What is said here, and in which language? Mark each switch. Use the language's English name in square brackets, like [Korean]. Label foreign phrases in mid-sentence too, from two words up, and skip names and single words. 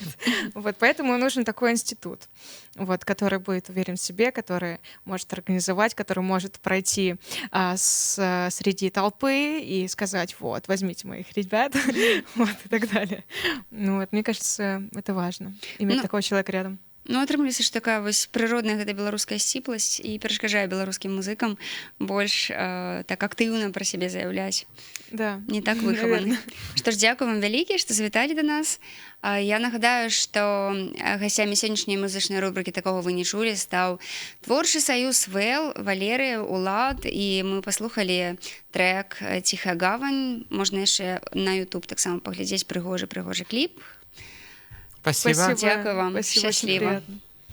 [Russian] Вот, поэтому нужен такой институт, вот, который будет уверен в себе, который может организовать, который может пройти среди толпы и сказать, вот, возьмите моих ребят, вот, и так далее. Ну, вот, мне кажется, это важно, иметь такого человека рядом. [Belarusian] Ну, атрымліваецца, што такая вось прыродная гэта беларуская сціпласць і перашкаджае беларускім музыкам больш так актыўна пра сябе заяўляць. [Russian] Да. [Belarusian] Не так выхаваны. [Russian] Наверно. [Belarusian] Што ж, дзякую вам вялікі, што завіталі да нас. Я нагадаю, што гасцямі сённяшняй музычнай рубрыкі «Такога вы не чулі» стаў творчы саюз ВЭЛ, Валерыя, Улад, і мы паслухалі трэк «Ціхая гавань». Можна яшчэ на YouTube таксама паглядзець прыгожы кліп. [Russian] Спасибо. [Ukrainian] Дякую вам. [Russian] Спасибо, очень Счастливо. приятно.